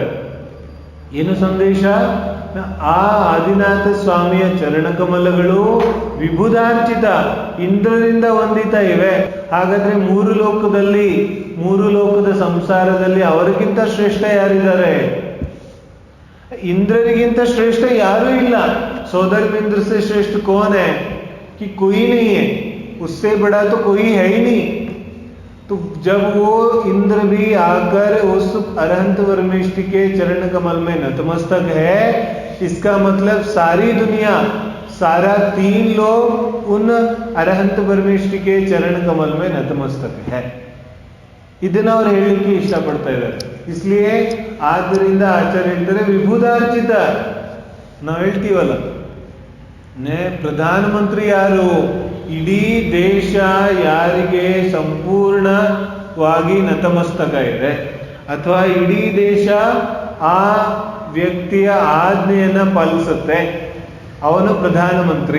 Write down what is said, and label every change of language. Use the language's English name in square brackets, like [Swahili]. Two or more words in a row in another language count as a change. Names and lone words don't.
[Kannada] ಏನು ಸಂದೇಶ? ಆ ಆದಿನಾಥ ಸ್ವಾಮಿಯ ಚರಣಕಮಲಗಳು ವಿಭುಧಾರ್ಚಿತ, ಇಂದ್ರರಿಂದ ವಂದಿತ ಇವೆ. ಹಾಗಾದ್ರೆ ಮೂರು ಲೋಕದಲ್ಲಿ, ಮೂರು ಲೋಕದ ಸಂಸಾರದಲ್ಲಿ ಅವರಿಗಿಂತ ಶ್ರೇಷ್ಠ ಯಾರಿದ್ದಾರೆ? ಇಂದ್ರರಿಗಿಂತ ಶ್ರೇಷ್ಠ ಯಾರೂ ಇಲ್ಲ. [Hindi] सौदर इंद्र से श्रेष्ठ कौन है? कि कोई नहीं है, उससे बड़ा तो कोई है ही नहीं. तो जब वो इंद्र भी आकर उस अरहंत वर्मिष्ठ के चरण कमल में नतमस्तक है, इसका मतलब सारी दुनिया, सारा 3 लोग उन अरहंत वर्मिष्ठ के चरण कमल में नतमस्तक है. [Kannada] ಇದನ್ನ ಅವ್ರು ಹೇಳಲಿಕ್ಕೆ ಇಷ್ಟಪಡ್ತಾ ಇದ್ದಾರೆ. ಇಸ್ಲಿಯೇ ಆದ್ದರಿಂದ ಆಚಾರ್ಯ ಹೇಳ್ತಾರೆ ವಿಭುಧಾರ್ಚಿತ. ನಾವು ಹೇಳ್ತೀವಲ್ಲ, ಪ್ರಧಾನಮಂತ್ರಿ ಯಾರು? ಇಡೀ ದೇಶ ಯಾರಿಗೆ ಸಂಪೂರ್ಣವಾಗಿ ನತಮಸ್ತಕ ಇದೆ ಅಥವಾ ಇಡೀ ದೇಶ ಆ ವ್ಯಕ್ತಿಯ ಆಜ್ಞೆಯನ್ನ ಪಾಲಿಸುತ್ತೆ, ಅವನು ಪ್ರಧಾನಮಂತ್ರಿ.